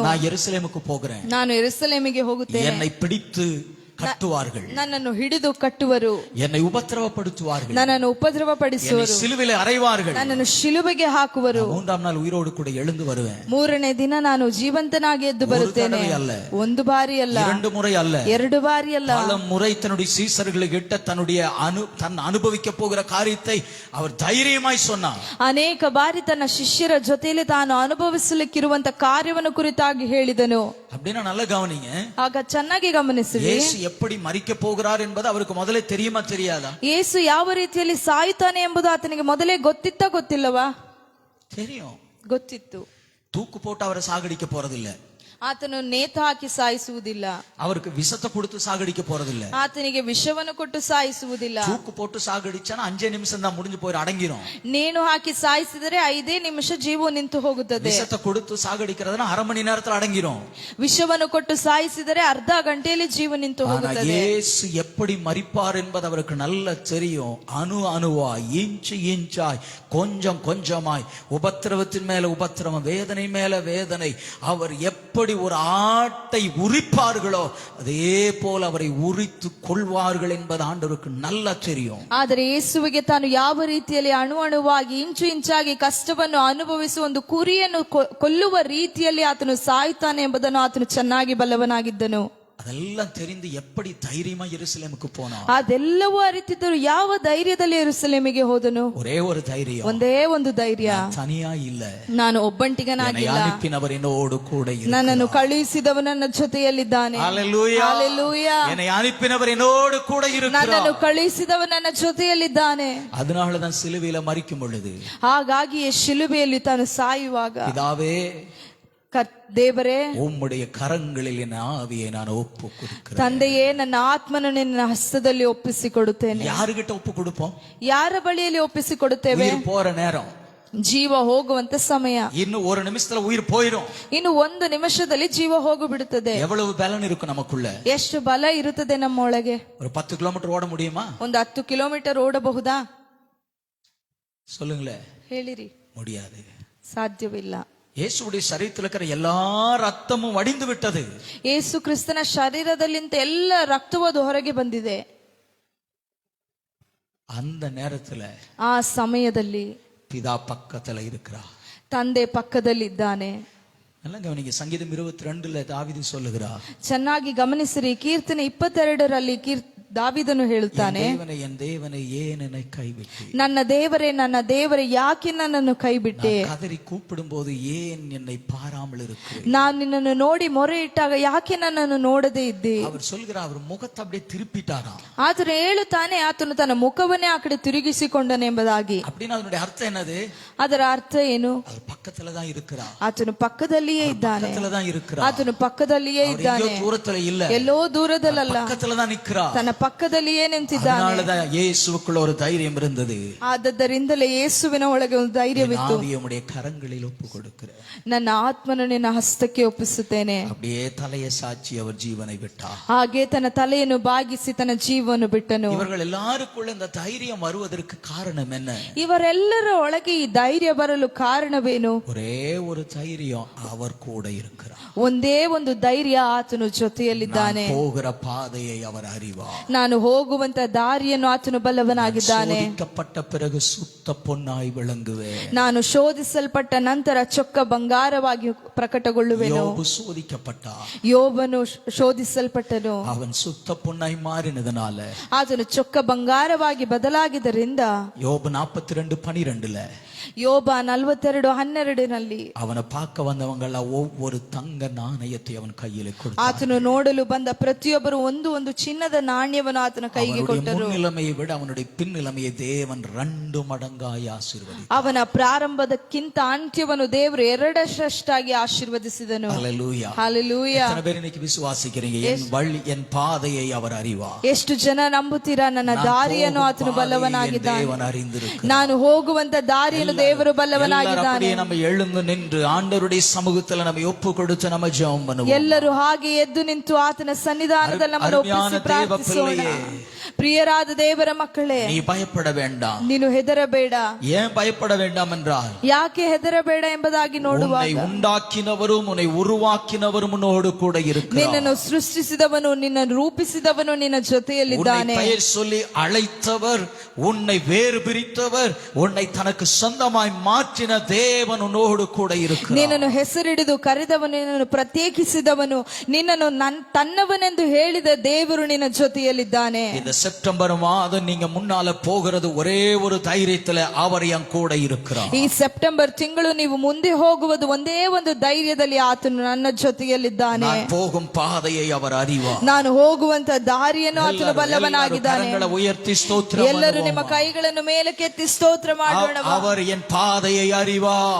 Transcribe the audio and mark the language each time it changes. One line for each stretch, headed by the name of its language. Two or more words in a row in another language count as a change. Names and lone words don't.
Tamil: நான் எருசலேமுக்கு போகிறேன்,
Kannada: ನಾನು ಯೆರೂಸಲೇಮಿಗೆ ಹೋಗುತ್ತೇನೆ,
Tamil: என்னை பிடித்து கட்டுவார்கள்,
Kannada: ನನ್ನನ್ನು ಹಿಡಿದು ಕಟ್ಟುವರು,
Tamil: என்னை உபத்திரவப்படுத்துவார்கள்,
Kannada: ನನ್ನನ್ನು ಉಪದ್ರವಪಡಿಸುವರು,
Tamil: சிலுவையிலே ಅறைவார்கள்,
Kannada: ನನ್ನನ್ನು ಶಿಲುಬೆಗೆ ಹಾಕುವರು,
Tamil: மூன்றாம் நாள் உயிரோடு கூட எழுந்து வருவேன்.
Kannada: ಮೂರನೇ ದಿನ ನಾನು ಜೀವಂತನಾಗಿ ಎದ್ದು ಬರುತ್ತೇನೆ. ಒಂದು ಬಾರಿ ಅಲ್ಲ,
Tamil: 2 முறை அல்ல,
Kannada: 2 ಬಾರಿ ಅಲ್ಲ,
Tamil: பல முறை தன்னுடைய சீசர்களுக்கு தன் அனுபவிக்க போகிற காரியத்தை அவர் தைரியமாய் சொன்னார்.
Kannada: ಅನೇಕ ಬಾರಿ ತನ್ನ ಶಿಷ್ಯರ ಜೊತೆಯಲ್ಲಿ ತಾನು ಅನುಭವಿಸಲಿಕ್ಕಿರುವಂತ ಕಾರ್ಯವನ್ನು ಕುರಿತಾಗಿ ಹೇಳಿದನು.
Tamil: அப்படின்னா நல்ல கவனிங்க.
Kannada: ಆಗ ಚೆನ್ನಾಗಿ ಗಮನಿಸಿರಿ,
Tamil: ಯೇಸು எப்படி மரிக்க போகிறார் என்பது அவருக்கு முதல்ல தெரியுமா தெரியாதா?
Kannada: ಯೇಸು ಯಾವ ರೀತಿಯಲ್ಲಿ ಸಾಯುತ್ತಾನೆ ಎಂಬುದು ಆತನಿಗೆ ಮೊದಲೇ ಗೊತ್ತಿತ್ತಾ ಗೊತ್ತಿಲ್ಲವಾ?
Tamil: தெரியும்.
Kannada: ಗೊತ್ತಿತ್ತು.
Tamil: தூக்கு போட்டு அவரை சாகடிக்க போறதில்ல,
Kannada: ಆತನು ನೇತು ಹಾಕಿ ಸಾಯಿಸುವುದಿಲ್ಲ,
Tamil: அவருக்கு விஷத்தை கொடுத்து சாகடிக்க போறதில்ல,
Kannada: ಆತನಿಗೆ ವಿಷವನ್ನು ಕೊಟ್ಟು ಸಾಯಿಸುವುದಿಲ್ಲ.
Tamil: தூக்கு போட்டு சாகடிச்சானா 5 நிமிஷம் தான் முடிஞ்சு போய் அடங்கிரும்.
Kannada: ನೇಣು ಹಾಕಿ ಸಾಯಿಸಿದರೆ 5 ನಿಮಿಷ ಜೀವ ನಿಂತು ಹೋಗುತ್ತದೆ.
Tamil: விஷத்தை கொடுத்து சாகடிக்கிறதுனா அரை மணி நேரத்துல அடங்கிரும்.
Kannada: ವಿಷವನ್ನು ಕೊಟ್ಟು ಸಾಯಿಸಿದರೆ ಅರ್ಧ ಗಂಟೆಯಲ್ಲಿ ಜೀವ ನಿಂತು
Tamil: ஆனா
Kannada: ಹೋಗುತ್ತದೆ.
Tamil: இயேசு எப்படி மரிப்பார் என்பது அவருக்கு நல்லா தெரியும். அணுவாய், இன்ச்சாய், கொஞ்சம் கொஞ்சமாய், உபத்திரவத்தின் மேல உபத்திரவம், வேதனை மேல வேதனை, அவர் எப்படி ஒரு ஆட்டை உரிப்பார்களோ அதே போல அவரை உரித்து கொள்வார்கள் என்பது ஆண்டவருக்கு நல்லா தெரியும்.
Kannada: ಆದರೆ ಯೇಸುವಿಗೆ ತಾನು ಯಾವ ರೀತಿಯಲ್ಲಿ ಅಣುವಾಗಿ ಇಂಚು ಇಂಚಾಗಿ ಕಷ್ಟವನ್ನು ಅನುಭವಿಸುವ ಒಂದು ಕುರಿಯನ್ನು ಕೊಲ್ಲುವ ರೀತಿಯಲ್ಲಿ ಆತನು ಸಾಯ್ತಾನೆ ಎಂಬುದನ್ನು ಆತನು ಚೆನ್ನಾಗಿ ಬಲ್ಲವನಾಗಿದ್ದನು.
Tamil: அதெல்லாம் தெரிந்து எப்படி தைரியமா எருசலேமுக்கு போனார்?
Kannada: ಅದೆಲ್ಲವೂ ಅರಿತಿದ್ದರು, ಯಾವ ಧೈರ್ಯದಲ್ಲಿ ಯೆರೂಸಲೇಮಿಗೆ ಹೋದನು?
Tamil: ஒரே ஒரு தைரியம்,
Kannada: ಒಂದೇ ಒಂದು ಧೈರ್ಯ,
Tamil: தனியா இல்ல,
Kannada: ನಾನು ಒಬ್ಬಂಟಿಗನಾಗಿಲ್ಲ,
Tamil: அனுப்பினவர் என்னோடு கூட இருக்கிறார்,
Kannada: ನನ್ನನ್ನು ಕಳುಹಿಸಿದವ ನನ್ನ ಜೊತೆಯಲ್ಲಿದ್ದಾನೆ.
Tamil: ஹல்லேலூயா.
Kannada: ಹಲ್ಲೆಲೂಯಾ.
Tamil: என்னை அனுப்பினவர் என்னோடு கூட இருக்கிறார்,
Kannada: ನನ್ನನ್ನು ಕಳುಹಿಸಿದವ ನನ್ನ ಜೊತೆಯಲ್ಲಿದ್ದಾನೆ.
Tamil: அதனாலதான் சிலுவையில மரிக்கும் பொழுது,
Kannada: ಹಾಗಾಗಿ ಶಿಲುಬೆಯಲ್ಲಿ ತಾನು ಸಾಯುವಾಗ,
Tamil: பிதாவே
Kannada: ದೇವರೇ,
Tamil: உம்முடைய கரங்களில் என் ஆவியை நான் ஒப்பு கொடுக்கிறேன்.
Kannada: ತಂದೆಯೇ, ನನ್ನ ಆತ್ಮನು ನಿನ್ನ ಹಸ್ತದಲ್ಲಿ ಒಪ್ಪಿಸಿಕೊಡುತ್ತೇನೆ.
Tamil: யாருகிட்ட ஒப்பு கொடுப்போம்?
Kannada: ಯಾರ ಬಳಿಯಲ್ಲಿ ಒಪ್ಪಿಸಿಕೊಡುತ್ತೇವೆ?
Tamil: உயிர் போற நேரம்,
Kannada: ಜೀವ ಹೋಗುವಂತ ಸಮಯ.
Tamil: இன்னும் ஒரு நிமிஷத்துல உயிர் போயிடும்.
Kannada: ಇನ್ನು ಒಂದು ನಿಮಿಷದಲ್ಲಿ ಜೀವ ಹೋಗಿ ಬಿಡುತ್ತದೆ.
Tamil: எவ்வளவு பலன் இருக்கும் நமக்குள்ள?
Kannada: ಎಷ್ಟು ಬಲ ಇರುತ್ತದೆ ನಮ್ಮೊಳಗೆ?
Tamil: ஒரு 10 கிலோமீட்டர் ஓட முடியுமா?
Kannada: ಒಂದು 10 ಕಿಲೋಮೀಟರ್ ಓಡಬಹುದಾ?
Tamil: சொல்லுங்களேன்.
Kannada: ಹೇಳಿರಿ.
Tamil: முடியாது,
Kannada: ಸಾಧ್ಯವಿಲ್ಲ.
Tamil: இயேசுவுடைய சரீரத்தில் இருக்கிற எல்லா ரத்தமும் வடிந்து விட்டது.
Kannada: ಯೇಸು ಕ್ರಿಸ್ತನ ಶರೀರದಲ್ಲಿಂತ ಎಲ್ಲ ರಕ್ತವು ಅದು ಹೊರಗೆ ಬಂದಿದೆ.
Tamil: அந்த நேரத்துல
Kannada: ಆ ಸಮಯದಲ್ಲಿ
Tamil: பிதா பக்கத்துல இருக்கிறார்,
Kannada: ತಂದೆ ಪಕ್ಕದಲ್ಲಿದ್ದಾನೆ.
Tamil: நல்லா கவனிங்க. சங்கீதம் 22ல தாவீது சொல்லுகிறார்.
Kannada: ಚೆನ್ನಾಗಿ ಗಮನಿಸಿರಿ. ಕೀರ್ತನೆ 22ರಲ್ಲಿ ದಾವೀದನು ಹೇಳುತ್ತಾನೆ,
Tamil: என் தேவனை ஏன் என்னை கைவிட்டு,
Kannada: ನನ್ನ ದೇವರೇ ಯಾಕೆ ನನ್ನನ್ನು ಕೈಬಿಟ್ಟೆ?
Tamil: கதறி கூப்பிடும் போது ஏன் என்னை பாராமல் இருக்கிற?
Kannada: ನಾನು ನಿನ್ನನ್ನು ನೋಡಿ ಮೊರೆ ಇಟ್ಟಾಗ ಯಾಕೆ ನನ್ನನ್ನು ನೋಡದೇ ಇದ್ದೆ?
Tamil: அவர் சொல்கிறார், அவர் முகத்தை அப்படியே திருப்பிட்டாராம்.
Kannada: ಆತನು ಹೇಳುತ್ತಾನೆ, ಆತನು ತನ್ನ ಮುಖವನ್ನೇ ಆ ಕಡೆ ತಿರುಗಿಸಿಕೊಂಡನೆಂಬುದಾಗಿ.
Tamil: அப்படின்னு அதனுடைய அர்த்தம் என்னது?
Kannada: ಅದರ ಅರ್ಥ ಏನು?
Tamil: அவர் பக்கத்துல தான் இருக்கிறார்.
Kannada: ಆತನು ಪಕ್ಕದಲ್ಲಿಯೇ ಇದ್ದಾನೆ.
Tamil: பக்கத்துல தான் இருக்கிறார்.
Kannada: ಆತನು ಪಕ್ಕದಲ್ಲಿಯೇ ಇದ್ದಾನೆ.
Tamil: தூரத்துல இல்ல,
Kannada: ಎಲ್ಲೋ ದೂರದಲ್ಲ,
Tamil: பக்கத்துல தான் நிற்கிறார்.
Kannada: ತನ್ನ ಪಕ್ಕದಲ್ಲಿಯೇ ನಿಂತಿದ್ದಾನೆ.
Tamil: அதனாலதான் இயேசுவுக்குள்ள ஒரு தைரியம் இருந்தது.
Kannada: ಆದ್ದರಿಂದಲೇ ಯೇಸುವಿನ ಒಳಗೆ ಒಂದು ಧೈರ್ಯವಿತ್ತು.
Tamil: ஆவியுடைய கரங்களில் ஒப்பு கொடுக்கிறேன்,
Kannada: ನನ್ನ ಆತ್ಮನು ನಿನ್ನ ಹಸ್ತಕ್ಕೆ ಒಪ್ಪಿಸುತ್ತೇನೆ.
Tamil: அப்படியே தலையை சாட்சி அவர் ஜீவனை விட்டார்.
Kannada: ಹಾಗೆ ತನ್ನ ತಲೆಯನ್ನು ಬಾಗಿಸಿ ತನ್ನ ಜೀವವನ್ನು ಬಿಟ್ಟನು.
Tamil: இவர்கள் எல்லாருக்குள்ள இந்த தைரியம் வருவதற்கு காரணம் என்ன?
Kannada: ಇವರೆಲ್ಲರ ಒಳಗೆ ಈ ಧೈರ್ಯ ಬರಲು ಕಾರಣವೇನು?
Tamil: ஒரே ஒரு தைரியம், அவர் கூட இருக்கிறார்.
Kannada: ಒಂದೇ ಒಂದು ಧೈರ್ಯ, ಆತನು ಜೊತೆಯಲ್ಲಿದ್ದಾನೆ.
Tamil: போகிற பாதையை அவர் அறிவார்.
Kannada: ನಾನು ಹೋಗುವಂತ ದಾರಿಯನ್ನು ಆತನು ಬಲ್ಲವನಾಗಿದ್ದಾನೆ.
Tamil: சோதிக்கப்பட்ட பிறகு சுத்த பொன்னாய் விளங்குவேன்.
Kannada: ನಾನು ಶೋಧಿಸಲ್ಪಟ್ಟ ನಂತರ ಚೊಕ್ಕ ಬಂಗಾರವಾಗಿ ಪ್ರಕಟಗೊಳ್ಳುವೆನು.
Tamil: யோபு சோதிக்கப்பட்டார்,
Kannada: ಯೋಬನು ಶೋಧಿಸಲ್ಪಟ್ಟನು.
Tamil: அவன் சுத்த பொன்னாய் மாறினதுனால
Kannada: ಆತನು ಚೊಕ್ಕ ಬಂಗಾರವಾಗಿ ಬದಲಾಗಿದ್ದರಿಂದ
Tamil: யோபு 42:12
Kannada: ಯೋಬ 42:12
Tamil: அவனை பார்க்க வந்தவங்க ஒவ்வொரு தங்க நாணயத்தை அவன் கையில கொடுத்தான்.
Kannada: ಆತನು ನೋಡಲು ಬಂದ ಪ್ರತಿಯೊಬ್ಬರು ಒಂದು ಚಿನ್ನದ ನಾಣ್ಯವನ್ನು ಆತನ ಕೈಗೆ ಕೊಟ್ಟರು.
Tamil: முன்னிலைமையை விட அவனுடைய பின்னிலைமையை தேவன் 2 மடங்காய் ஆசீர்வதித்தார்.
Kannada: ಅವನ ಪ್ರಾರಂಭದಕ್ಕಿಂತ ಅಂತ್ಯವನ್ನು ದೇವರು 2 ಆಶೀರ್ವದಿಸಿದನು.
Tamil: ஹல்லேலூயா,
Kannada: ಹಲ್ಲೆಲೂಯಾ.
Tamil: எத்தனை பேர் இன்னைக்கு விசுவாசிக்கிறீங்க? என் பாதையை அவர் அறிவார்.
Kannada: ಎಷ್ಟು ಜನ ನಂಬುತ್ತೀರಾ? ನನ್ನ ದಾರಿಯನ್ನು ಆತನು ಬಲ್ಲವನಾಗಿದ್ದಾನೆ.
Tamil: தேவன் அறிந்திருக்கிறார்.
Kannada: ನಾನು ಹೋಗುವಂತ ದಾರಿಯನ್ನು ದೇವರು ಬಲ್ಲವನಾಗಿದ್ದಾನೆ.
Tamil: நம்ம எழுந்து நின்று ஆண்டவருடைய சமூகத்துல நம்ம ஒப்பு கொடுத்து நம்ம ஜெபம் பண்ணுவோம்.
Kannada: ಎಲ್ಲರೂ ಹಾಗೆ ಎದ್ದು ನಿಂತು ಆತನ ಸನ್ನಿಧಾನದಲ್ಲಿ ನಮ್ಮನ್ನು ಒಪ್ಪಿಸಿ ಪ್ರಾರ್ಥಿಸೋಣ. ಪ್ರಿಯರಾದ ದೇವರ ಮಕ್ಕಳೇ,
Tamil: நீ பயப்பட வேண்டாம்.
Kannada: ನೀನು ಹೆದರಬೇಡ.
Tamil: ஏன் பயப்பட வேண்டாம் என்றால்,
Kannada: ಯಾಕೆ ಹೆದರಬೇಡ ಎಂಬುದಾಗಿ ನೋಡುವಾಗ,
Tamil: உன்னை உண்டாக்கினவரும் உன்னை உருவாக்கினவரும் உன்னோடு கூட இருக்கிறார்.
Kannada: ನಿನ್ನನ್ನು ಸೃಷ್ಟಿಸಿದವನು, ನಿನ್ನನ್ನು ರೂಪಿಸಿದವನು ನಿನ್ನ ಜೊತೆಯಲ್ಲಿದ್ದಾನೆ.
Tamil: உன்னை பெயர் சொல்லி அழைத்தவர், உன்னை வேறு பிரித்தவர், உன்னை தனக்கு சொந்தமாய் மாற்றின தேவன் உன்னோடு கூட இருக்கிறார்.
Kannada: ನಿನ್ನನ್ನು ಹೆಸರಿಡಿದು ಕರೆದವನು, ನಿನ್ನನ್ನು ಪ್ರತ್ಯೇಕಿಸಿದವನು, ನಿನ್ನನ್ನು ತನ್ನವನೆಂದು ಹೇಳಿದ ದೇವರು ನಿನ್ನ ಜೊತೆಯಲ್ಲಿದ್ದಾನೆ.
Tamil: இந்த செப்டம்பர் மாதம் நீங்க முன்னால போகிறது ஒரே ஒரு தைரியத்துல அவர் என் கூட இருக்கிறார்.
Kannada: ಈ ಸೆಪ್ಟೆಂಬರ್ ತಿಂಗಳು ನೀವು ಮುಂದೆ ಹೋಗುವುದು ಒಂದೇ ಒಂದು ಧೈರ್ಯದಲ್ಲಿ, ಆತನು ನನ್ನ ಜೊತೆಯಲ್ಲಿದ್ದಾನೆ.
Tamil: நான் போகும் பாதையை அவர் அறிவார்.
Kannada: ನಾನು ಹೋಗುವಂತ ದಾರಿಯನ್ನು ಆತನು ಬಲ್ಲವನಾಗಿದ್ದಾನೆ.
Tamil: கரங்களை உயர்த்தி ஸ்தோத்திரம்
Kannada: ಎಲ್ಲರೂ ನಿಮ್ಮ ಕೈಗಳನ್ನು ಮೇಲಕ್ಕೆತ್ತಿ ಸ್ತೋತ್ರ ಮಾಡೋಣ.
Tamil: அவர் என் பாதையை அறிவார்.